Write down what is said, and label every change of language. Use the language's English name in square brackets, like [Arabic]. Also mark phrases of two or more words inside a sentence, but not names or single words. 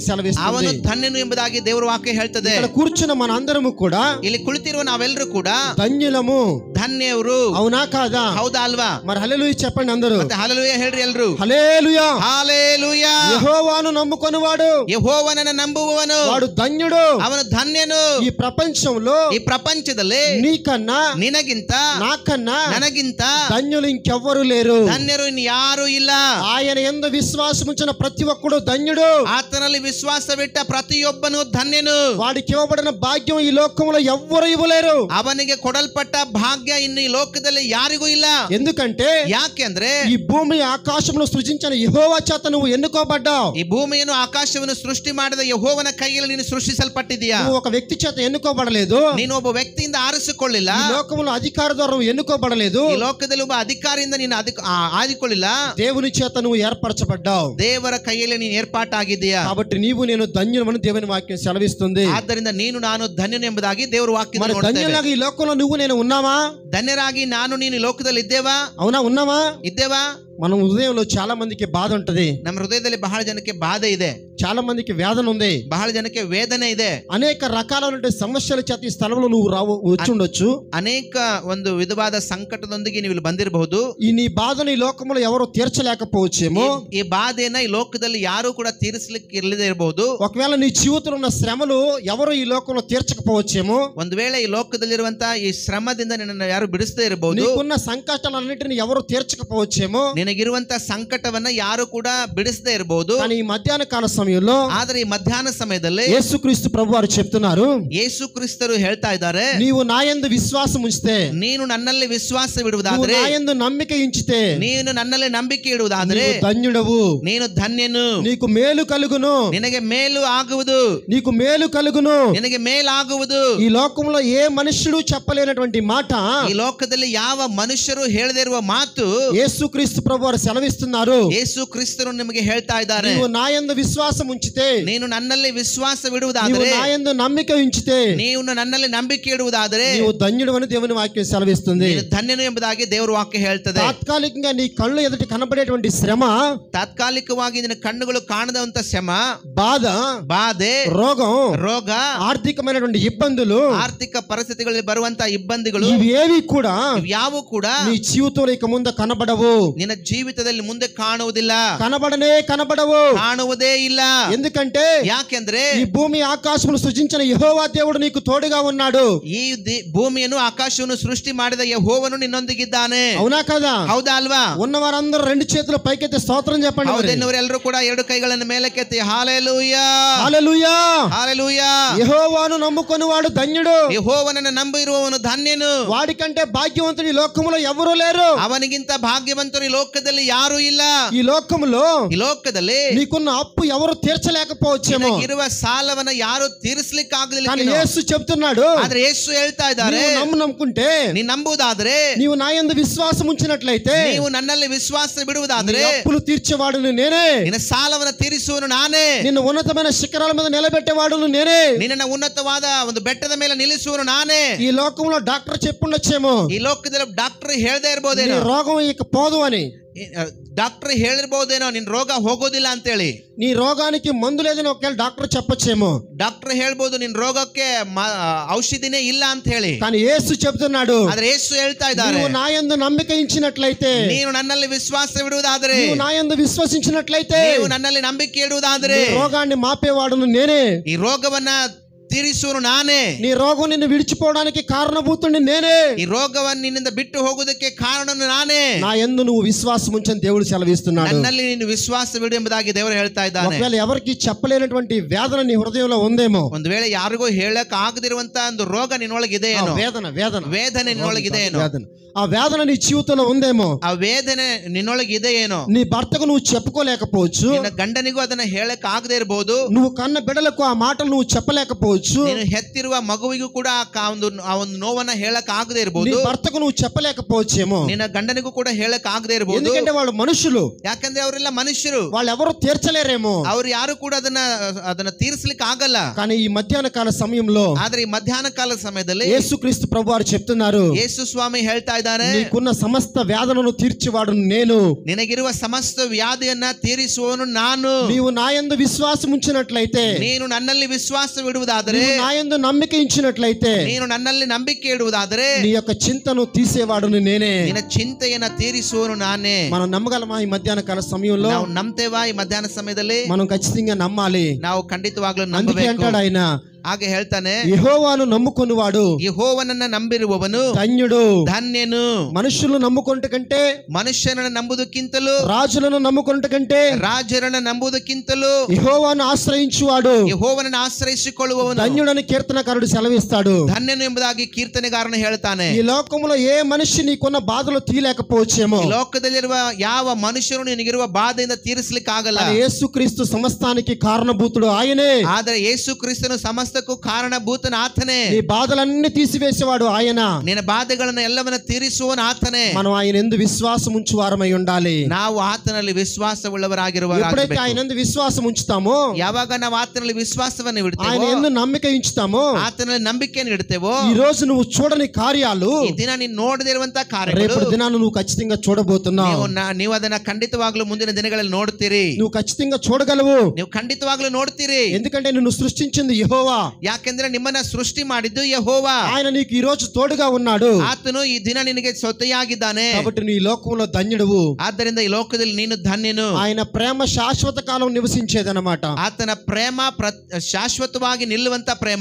[Kannada] ಅವನು [Telugu] సెలవిస్తుంది. [Kannada] ಧನ್ಯನು ಎಂಬುದಾಗಿ ದೇವರ ವಾಕ್ಯ ಹೇಳ್ತದೆ. [Telugu] ఇక్కడ కూర్చున్న మన అందరము కూడా [Kannada] ಇಲ್ಲಿ ಕುಳಿತಿರುವ ನಾವೆಲ್ಲರೂ ಕೂಡ [Telugu] ధన్యులము. [Kannada] ಧನ್ಯವರು. [Telugu] అవునా కాదా? [Kannada] ಹೌದಾ ಅಲ್ವಾ? [Telugu] మరి హల్లెలూయా చెప్పండి అందరూ. [Kannada] ಮತ್ತೆ ಹಲ್ಲೆಲೂಯಾ ಹೇಳ್ರಿ ಎಲ್ರು. [Telugu] హల్లెలూయా. [Kannada] ಹಲ್ಲೆಲೂಯಾ. [Telugu] యెహోవాను నమ్ముకొనువాడు, [Kannada] ಯೆಹೋವನನ್ನು ನಂಬುವವನು [Telugu] వాడు ధన్యుడు. [Kannada] ಅವನು ಧನ್ಯನು. [Telugu] ఈ ప్రపంచంలో [Kannada] ಈ ಪ್ರಪಂಚದಲ್ಲಿ [Telugu] నీకన్నా, [Kannada] ನಿನಗಿಂತ, [Telugu] నాకన్నా [Kannada] ನನಗಿಂತ [Telugu] ధన్యులు ఇంకెవ్వరు లేరు. [Kannada] ಧನ್ಯರು ಇನ್ನು ಯಾರು ಇಲ್ಲ. [Telugu] ఆయన యందు విశ్వాసం ఉంచిన ప్రతి ఒక్కడు ధన్యుడు. [Kannada] ಆತನಲ್ಲಿ ವಿಶ್ವಾಸವಿಟ್ಟ ಪ್ರತಿಯೊಬ್ಬನು ಧನ್ಯನು. [Telugu] వాడికి ఇవ్వబడిన భాగ్యం ఈ లోకంలో ఎవ్వరు ఇవ్వలేరు. [Kannada] ಅವನಿಗೆ ಕೊಡಲ್ಪಟ್ಟ ಭಾಗ್ಯ ಇನ್ನು ಈ ಲೋಕದಲ್ಲಿ ಯಾರಿಗೂ ಇಲ್ಲ. [Telugu] ఎందుకంటే [Kannada] ಯಾಕೆಂದ್ರೆ [Telugu] ఈ భూమి ఆకాశమును సృజించిన యెహోవా చేత నువ్వు ఎన్నుకోబడ్డావు. [Kannada] ಈ ಭೂಮಿಯನ್ನು ಆಕಾಶವನ್ನು ಸೃಷ್ಟಿ ಮಾಡಿದ ಯೆಹೋವನ ಕೈಯಲ್ಲಿ ನೀನು ಸೃಷ್ಟಿಸಲ್ಪಟ್ಟಿದ್ದೀಯಾ. [Telugu] నువ్వు ఒక వ్యక్తి చేత ఎన్నుకోబడలేదు. [Kannada] ನೀನು ಒಬ್ಬ ವ್ಯಕ್ತಿಯಿಂದ ಆರಿಸಿಕೊಳ್ಳಿಲ್ಲ. [Telugu] ఈ లోకంలో అధికార ద్వారా నువ్వు ఎన్నుకోబడలేదు. [Kannada] ಈ ಲೋಕದಲ್ಲಿ ಒಬ್ಬ ಅಧಿಕಾರಿಯಿಂದ ನೀನು ಆದಿಕೊಳ್ಳಿಲ್ಲ. [Telugu] దేవుని చేత నువ్వు ఏర్పరచబడ్డావు. [Kannada] ದೇವರ ಕೈಯಲ್ಲಿ ನೀನು ಏರ್ಪಾಟಾಗಿದ್ದೀಯಾ. [Telugu] కాబట్టి నీవు నేను ధన్యులమని దేవుని వాక్యం సెలవిస్తుంది. [Kannada] ಆದ್ದರಿಂದ ನೀನು ನಾನು ಧನ್ಯನು ಎಂಬುದಾಗಿ ದೇವರ ವಾಕ್ಯ. [Telugu] మరి ధన్యులాగా ఈ లోకంలో నువ్వు నేను ఉన్నామా? [Kannada] ಧನ್ಯರಾಗಿ ನಾನು ನೀನು ಈ ಲೋಕದಲ್ಲಿ ಇದ್ದೇವಾ? [Telugu] అవునా, ఉన్నామా? [Kannada] ಇದ್ದೇವಾ? [Telugu] మన హృదయంలో చాలా మందికి బాధ ఉంటది. [Kannada] ನಮ್ಮ ಹೃದಯದಲ್ಲಿ ಬಹಳ ಜನಕ್ಕೆ ಬಾಧೆ ಇದೆ. [Telugu] చాలా మందికి వేదన ఉంది. [Kannada] ಬಹಳ ಜನಕ್ಕೆ ವೇದನೆ ಇದೆ. [Telugu] అనేక రకాలైన సమస్యల చేత ఈ స్థలంలో నువ్వు వచ్చి ఉండొచ్చు. [Kannada] ಅನೇಕ ಒಂದು ವಿಧವಾದ ಸಂಕಟದೊಂದಿಗೆ ನೀವು ಇಲ್ಲಿ ಬಂದಿರಬಹುದು. [Telugu] ఈ నీ బాధను ఈ లోకంలో ఎవరు తీర్చలేకపోవచ్చేమో. [Kannada] ಈ ಬಾಧೆಯನ್ನ ಈ ಲೋಕದಲ್ಲಿ ಯಾರು ಕೂಡ ತೀರಿಸಲಿಕ್ಕೆ ಇರಲಿದೆ ಇರಬಹುದು. [Telugu] ఒకవేళ నీ జీవితంలో ఉన్న శ్రమలు ఎవరు ఈ లోకంలో తీర్చకపోవచ్చేమో. [Kannada] ಒಂದು ವೇಳೆ ಈ ಲೋಕದಲ್ಲಿರುವಂತಹ ಈ ಶ್ರಮದಿಂದ ನಿನ್ನನ್ನು ಯಾರು ಬಿಡಿಸದೇ ಇರಬಹುದು. [Telugu] నీకున్న సంకటాలన్నిటిని ఎవరు తీర్చకపోవచ్చేమో. [Kannada] ನಿನಗಿರುವಂತಹ ಸಂಕಟವನ್ನ ಯಾರು ಕೂಡ ಬಿಡಿಸದೇ ಇರಬಹುದು. [Telugu] కానీ ఈ మధ్యాహ్న కాల సమయంలో, [Kannada] ಆದರೆ ಈ ಮಧ್ಯಾಹ್ನ ಸಮಯದಲ್ಲಿ [Telugu] యేసుక్రీస్తు ప్రభువారు చెప్తున్నారు, [Kannada] ಯೇಸು ಕ್ರಿಸ್ತರು ಹೇಳ್ತಾ ಇದ್ದಾರೆ, [Telugu] నీవు నాయందు విశ్వాసం ఉంచితే, [Kannada] ನೀನು ನನ್ನಲ್ಲಿ [Telugu] నువ్వు [Kannada] ವಿಶ್ವಾಸವಿಡುವುದಾದರೆ, [Telugu] నాయందు నమ్మిక ఉంచితే, [Kannada] ನೀನು ನನ್ನಲ್ಲಿ ನಂಬಿಕೆ ಇಡುವುದಾದರೆ [Telugu] నీవు ధన్యుడవు. [Kannada] ನೀನು ಧನ್ಯನು. [Telugu] నీకు మేలు కలుగును. [Kannada] ನಿನಗೆ ಮೇಲು ಆಗುವುದು. [Telugu] నీకు మేలు కలుగును. [Kannada] ನಿನಗೆ ಮೇಲಾಗುವುದು. [Telugu] ఈ లోకంలో ఏ మనుష్యుడు చెప్పలేనటువంటి మాట [Kannada] ಈ ಲೋಕದಲ್ಲಿ ಯಾವ ಮನುಷ್ಯರು ಹೇಳದೇ ಇರುವ ಮಾತು [Telugu] యేసుక్రీస్తు ప్రభువారు సెలవిస్తున్నారు. [Kannada] ಯೇಸು ಕ್ರಿಸ್ತರು ನಿಮಗೆ ಹೇಳ್ತಾ ಇದ್ದಾರೆ. [Telugu] నీవు నాయందు విశ్వాసం ఉంచితే, [Kannada] ನೀನು ನನ್ನಲ್ಲಿ [Telugu] నీవు [Kannada] ವಿಶ್ವಾಸವಿಡುವುದಾದರೆ, [Telugu] నాయందు నమ్మిక ఉంచితే, [Kannada] ನೀವು ನನ್ನಲ್ಲಿ ನಂಬಿಕೆ ಇಡುವುದಾದರೆ [Telugu] నీవు ధన్యుడవని దేవుని వాక్యం సెలవిస్తుంది. [Kannada] ನೀನು ಧನ್ಯನು ಎಂಬುದಾಗಿ ದೇವರ ವಾಕ್ಯ ಹೇಳ್ತದೆ. [Telugu] తాత్కాలికంగా నీ కళ్ళు ఎదుటి కనబడేటువంటి శ్రమ, [Kannada] ತಾತ್ಕಾಲಿಕವಾಗಿ ನಿನ್ನ ಕಣ್ಣುಗಳು ಕಾಣದಂತ ಶ್ರಮ, [Telugu] బాధ, [Kannada] ಬಾಧೆ, [Telugu] రోగం, [Kannada] ರೋಗ, [Telugu] ఆర్థికమైనటువంటి ఇబ్బందులు, [Kannada] ಆರ್ಥಿಕ ಪರಿಸ್ಥಿತಿಗಳಲ್ಲಿ ಬರುವಂತಹ ಇಬ್ಬಂದಿಗಳು [Telugu] ఇవేవి కూడా [Kannada] ಯಾವು ಕೂಡ [Telugu] నీ జీవితంలో ఇక ముందు కనబడవు. [Kannada] ನಿನ್ನ ಜೀವಿತದಲ್ಲಿ ಮುಂದೆ ಕಾಣುವುದಿಲ್ಲ. [Telugu] కనబడవు. [Kannada] ಕಾಣುವುದೇ ಇಲ್ಲ. [Telugu] ఎందుకంటే [Kannada] ಯಾಕೆಂದ್ರೆ [Telugu] ఈ భూమి ఆకాశమును సృజించిన యెహోవా దేవుడు నీకు తోడుగా ఉన్నాడు. [Kannada] ಈ ಭೂಮಿಯನ್ನು ಆಕಾಶವನ್ನು ಸೃಷ್ಟಿ ಮಾಡಿದ ಯೆಹೋವನು ನಿನ್ನೊಂದಿಗಿದ್ದಾನೆ. [Telugu] అవునా కదా? [Kannada] ಹೌದಾ ಅಲ್ವಾ? [Telugu] ఉన్నవారందరూ రెండు చేతులు పైకెత్తి స్తోత్రం చెప్పండి. [Kannada] ಹೌದೆನ್ನವರೆಲ್ಲರೂ ಕೂಡ ಎರಡು ಕೈಗಳನ್ನು ಮೇಲಕ್ಕೆತ್ತಿ ಹಾಲೆಲೂಯಾ, [Telugu] హల్లెలూయా, [Kannada] ಹಾಲೆಲೂಯಾ. [Telugu] యెహోవాను నమ్ముకొనివాడు ధన్యుడు. [Kannada] ಯೆಹೋವನನ್ನು ನಂಬಿರುವವನು ಧನ್ಯನು. [Telugu] వాడికంటే భాగ్యవంతుడు ఈ లోకములో ఎవరూ లేరు. [Kannada] ಅವನಿಗಿಂತ ಭಾಗ್ಯವಂತರು ಈ ಲೋಕದಲ್ಲಿ ಲೋಕದಲ್ಲಿ ಯಾರು ಇಲ್ಲ. [Telugu] ఈ లోకములో [Kannada] ಈ ಲೋಕದಲ್ಲಿ [Telugu] నీకున్న అప్పు ఎవరు తీర్చలేకపోవచ్చేమో, [Kannada] ಇರುವ ಸಾಲವನ್ನ ಯಾರು ತೀರಿಸಲಿಕ್ಕೆ [Telugu] కానీ [Kannada] ಆಗಲಿಲ್ಲ. [Telugu] యేసు చెప్తున్నాడు, [Kannada] ಆದ್ರೆ ಯೇಸು ಹೇಳ್ತಾ ಇದ್ದಾರೆ, [Telugu] నీవు నమ్ముకుంటే, [Kannada] ನೀನು ನಂಬುವುದಾದ್ರೆ, [Telugu] నీవు నా యందు విశ్వాసం ఉంచినట్లయితే, [Kannada] ನೀವು ನನ್ನಲ್ಲಿ ವಿಶ್ವಾಸ ಬಿಡುವುದಾದ್ರೆ, [Telugu] నీ అప్పులు తీర్చేవాడును నేనే, [Kannada] ನಿನ್ನ ಸಾಲವನ್ನು ತೀರಿಸುವನು ನಾನೇ, [Telugu] నిన్ను ఉన్నతమైన శిఖరాల మీద నిలబెట్టేవాడును నేనే, [Kannada] ನಿನ್ನನ್ನು ಉನ್ನತವಾದ ಒಂದು ಬೆಟ್ಟದ ಮೇಲೆ ನಿಲ್ಲಿಸುವನು ನಾನೇ. [Telugu] ఈ లోకంలో డాక్టర్ చెప్పుండొచ్చేమో, [Kannada] ಈ ಲೋಕದಲ್ಲಿ ಡಾಕ್ಟರ್ ಹೇಳ್ದೇ [Telugu] నీ [Kannada] ಇರ್ಬೋದೇನೋ, [Telugu] రోగం ఇక పోదు అని, [Kannada] ಡಾಕ್ಟರ್ ಹೇಳಿರ್ಬೋದೇನೋ ನಿನ್ ರೋಗ ಹೋಗೋದಿಲ್ಲ ಅಂತೇಳಿ. [Telugu] నీ రోగానికి మందు లేదని ఒకవేళ డాక్టర్ చెప్పొచ్చేమో, [Kannada] ಡಾಕ್ಟರ್ ಹೇಳ್ಬೋದು ನಿನ್ ರೋಗಕ್ಕೆ ಔಷಧಿನೇ ಇಲ್ಲ ಅಂತ ಹೇಳಿ. [Telugu] కానీ యేసు చెప్తున్నాడు, [Kannada] ಆದ್ರೆ ಯೇಸು ಹೇಳ್ತಾ ಇದ್ದಾರೆ, [Telugu] నువ్వు నా యందు నమ్మిక ఉంచినట్లయితే, [Kannada] ನೀನು ನನ್ನಲ್ಲಿ ವಿಶ್ವಾಸ ಇಡುವುದಾದ್ರೆ, [Telugu] నువ్వు నా యందు విశ్వసించినట్లయితే, [Kannada] ನೀವು ನನ್ನಲ್ಲಿ ನಂಬಿಕೆ ಇಡುವುದಾದ್ರೆ, [Telugu] నీ రోగాన్ని మాపేవాడును నేనే, [Kannada] ಈ ರೋಗವನ್ನ ತೀರಿಸುವನು ನಾನೇ, [Telugu] నీ రోగం నిన్ను విడిచిపోవడానికి కారణభూతుడిని నేనే, [Kannada] ಈ ರೋಗವನ್ನು ನಿನ್ನಿಂದ ಬಿಟ್ಟು ಹೋಗುವುದಕ್ಕೆ ಕಾರಣನು ನಾನೇ. [Telugu] నా యందు నువ్వు విశ్వాసం ఉంచని దేవుడు సెలవిస్తున్నాడు. [Kannada] ನನ್ನಲ್ಲಿ ನೀನು ವಿಶ್ವಾಸವಿಡು ಎಂಬುದಾಗಿ ದೇವರು ಹೇಳ್ತಾ ಇದ್ದಾನೆ. [Telugu] ఒకవేళ ఎవరికి చెప్పలేనటువంటి వేదన నీ హృదయంలో ఉందేమో, [Kannada] ಒಂದು ವೇಳೆ ಯಾರಿಗೂ ಹೇಳಕ್ ಆಗದಿರುವಂತ ಒಂದು ರೋಗ ನಿನ್ನೊಳಗಿದೆ [Telugu] ఆ [Kannada] ಏನೋ, [Telugu] వేదన వేదన [Kannada] ವೇದನೆ ನಿನ್ನೊಳಗಿದೆ ಏನೋ, [Telugu] వేదన, ఆ వేదన నీ జీవితంలో ఉందేమో, [Kannada] ಆ ವೇದನೆ ನಿನ್ನೊಳಗಿದೆ ಏನೋ, [Telugu] నీ భర్తకు నువ్వు చెప్పుకోలేకపోవచ్చు, [Kannada] ನಿನ್ನ ಗಂಡನಿಗೂ ಅದನ್ನ ಹೇಳಕ್ ಆಗದೆ ಇರಬಹುದು, [Telugu] నువ్వు కన్న బిడ్డలకు ఆ మాటలు నువ్వు చెప్పలేకపోవచ్చు, [Kannada] ನೀನು ಹೆತ್ತಿರುವ ಮಗುವಿಗೂ ಕೂಡ ಆ ಒಂದು ನೋವನ್ನ ಹೇಳಕ್ ಆಗದೆ [Telugu] నీ [Kannada] ಇರಬಹುದು, [Telugu] భర్తకు నువ్వు చెప్పలేకపోవచ్చేమో, [Kannada] ನಿನ್ನ ಗಂಡನಿಗೂ ಕೂಡ ಹೇಳಕ್ ಆಗದೆ ಇರಬಹುದು. [Telugu] ఎందుకంటే వాళ్ళు మనుషులు, [Kannada] ಯಾಕಂದ್ರೆ ಅವರೆಲ್ಲ ಮನುಷ್ಯರು, [Telugu] వాళ్ళు ఎవరు తీర్చలేరేమో. [Kannada] ಅವ್ರು ಯಾರು ಕೂಡ ಅದನ್ನ ತೀರಿಸ್ಲಿಕ್ಕೆ ಆಗಲ್ಲ. [Telugu] కానీ ఈ మధ్యాహ్న కాల సమయంలో [Kannada] ಆದ್ರೆ ಈ ಮಧ್ಯಾಹ್ನ ಕಾಲದ ಸಮಯದಲ್ಲಿ [Telugu] యేసుక్రీస్తు ప్రభు వారు చెప్తున్నారు, [Kannada] ಯೇಸು ಸ್ವಾಮಿ ಹೇಳ್ತಾ ಇದ್ದಾರೆ, [Telugu] నీకున్న సమస్త వేదనను తీర్చేవాడు నేను, [Kannada] ನಿನಗಿರುವ ಸಮಸ್ತ ವ್ಯಾಧಿಯನ್ನ ತೀರಿಸುವವನು ನಾನು. [Telugu] నీవు నా యందు విశ్వాసం ఉంచినట్లయితే, [Kannada] ನೀನು ನನ್ನಲ್ಲಿ ವಿಶ್ವಾಸವಿಡುವುದಾದರೆ, [Telugu] నీవు నా యందు నమ్మిక ఉంచినట్లయితే, [Kannada] ನೀನು ನನ್ನಲ್ಲಿ ನಂಬಿಕೆ ಇಡುವುದಾದರೆ, [Telugu] నీ యొక్క చింతను తీసేవాడును నేనే. [Kannada] ನಿನ್ನ ಚಿಂತೆಯನ್ನ ತೀರಿಸುವನು ನಾನೇ. [Telugu] మనం నమ్మగలమా? ఈ మధ్యాహ్న కాల సమయంలో [Kannada] ನಾವು ನಂಬ್ತೇವಾ? ಈ ಮಧ್ಯಾಹ್ನ ಸಮಯದಲ್ಲಿ [Telugu] మనం ఖచ్చితంగా నమ్మాలి. [Kannada] ನಾವು ಖಂಡಿತವಾಗ್ಲೂ [Telugu] అందుకే [Kannada] ನಂಬಬೇಕು. [Telugu] అంటాడు ఆయన, [Kannada] ಹಾಗೆ ಹೇಳ್ತಾನೆ, [Telugu] యెహోవాను నమ్ముకొనివాడు [Kannada] ಯೆಹೋವನನ್ನ ನಂಬಿರುವವನು [Telugu] ధన్యుడు. [Kannada] ಧನ್ಯನು. [Telugu] మనుషులను నమ్ముకొనుట కంటే, [Kannada] ಮನುಷ್ಯನನ್ನ ನಂಬುವುದಕ್ಕಿಂತಲೂ, [Telugu] రాజులను నమ్ముకొనుట కంటే, [Kannada] ರಾಜರನ್ನ ನಂಬುವುದಕ್ಕಿಂತಲೂ [Telugu] యెహోవాను ఆశ్రయించువాడు [Kannada] ಯೆಹೋವನನ್ನ ಆಶ್ರಯಿಸಿಕೊಳ್ಳುವವನು [Telugu] ధన్యుడని కీర్తనకారుడు సెలవిస్తాడు. [Kannada] ಧನ್ಯನು ಎಂಬುದಾಗಿ ಕೀರ್ತನೆಗಾರನು ಹೇಳ್ತಾನೆ. [Telugu] ఈ లోకంలో ఏ మనిషి నీకున్న బాధలు తీయలేకపోవచ్చేమో, [Kannada] ಈ ಲೋಕದಲ್ಲಿರುವ ಯಾವ ಮನುಷ್ಯನು ನಿನಗಿರುವ ಬಾಧೆಯಿಂದ ತೀರಿಸಲಿಕ್ಕೆ ಆಗಲ್ಲ. [Telugu] కానీ యేసుక్రీస్తు సమస్తానికి కారణభూతుడు ఆయనే. [Kannada] ಆದರೆ ಯೇಸು ಕ್ರಿಸ್ತನು ಸಮಸ್ತಕ್ಕೂ ಕಾರಣಭೂತನ ಆತನೇ. [Telugu] నీ బాధలన్నీ తీసివేసేవాడు ఆయన. [Kannada] ನಿನ್ನ ಬಾಧೆಗಳನ್ನು ಎಲ್ಲವನ್ನ ತೀರಿಸುವನು ಆತನೇ. [Telugu] మనం ఆయన యందు విశ్వాసం ఉంచువారమై ఉండాలి. [Kannada] ನಾವು ಆತನಲ್ಲಿ ವಿಶ್ವಾಸವುಳ್ಳವರಾಗಿರುವಾಗ, [Telugu] ఎప్పుడైతే ఆయన యందు విశ్వాసం ఉంచుతామో, [Kannada] ಯಾವಾಗ ನಾವು ಆತನಲ್ಲಿ ವಿಶ್ವಾಸವನ್ನು [Telugu] ఆయన [Kannada] ಇಡ್ತೇವೋ, [Telugu] యందు నమ్మిక ఉంచుతామో, [Kannada] ಆತನಲ್ಲಿ ನಂಬಿಕೆಯನ್ನು ಇಡ್ತೇವೋ, [Telugu] ఈ రోజు నువ్వు చూడని కార్యాలు [Kannada] ಈ ದಿನ ನೀನು ನೋಡದಿರುವಂತಹ ಕಾರ್ಯಗಳು [Telugu] రేపటి దినాన్ని నువ్వు ఖచ్చితంగా చూడబోతున్నావు. [Kannada] ನೀವು ಅದನ್ನ ಖಂಡಿತವಾಗ್ಲೂ ಮುಂದಿನ ದಿನಗಳಲ್ಲಿ ನೋಡ್ತೀರಿ. [Telugu] నువ్వు ఖచ్చితంగా చూడగలవు. [Kannada] ನೀವು ಖಂಡಿತವಾಗ್ಲೂ ನೋಡ್ತೀರಿ. [Telugu] ఎందుకంటే నిన్ను సృష్టించింది యెహోవా. [Kannada] ಯಾಕೆಂದ್ರೆ ನಿಮ್ಮನ್ನ ಸೃಷ್ಟಿ ಮಾಡಿದ್ದು ಯೆಹೋವಾ. [Telugu] ఆయన నీకు ఈ రోజు తోడుగా ఉన్నాడు. [Kannada] ಆತನು ಈ ದಿನ ನಿನಗೆ ಸೊತೆಯಾಗಿದ್ದಾನೆ. [Telugu] కాబట్టి నీ లోకంలో ధన్యుడువు. [Kannada] ಆದ್ದರಿಂದ ಈ ಲೋಕದಲ್ಲಿ ನೀನು ಧನ್ಯನು. [Telugu] ఆయన ప్రేమ శాశ్వత కాలం నివసించేదన్నమాట. [Kannada] ಆತನ ಪ್ರೇಮ ಶಾಶ್ವತವಾಗಿ ನಿಲ್ಲುವಂತ ಪ್ರೇಮ.